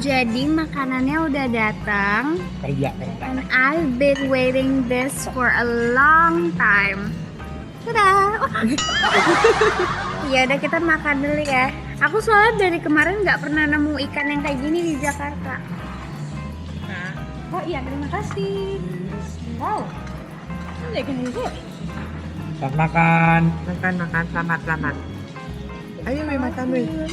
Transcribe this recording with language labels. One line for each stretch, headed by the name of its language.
Indonesian: Jadi makanannya udah datang.
English: And I've been waiting this for a long time.
Indonesian: Dadah. Ya udah kita makan dulu ya. Aku soalnya dari kemarin nggak pernah nemu ikan yang kayak gini di Jakarta. Oh iya, terima kasih. Wow. Ini ikan itu. Selamat makan. Makan, selamat. makan nih.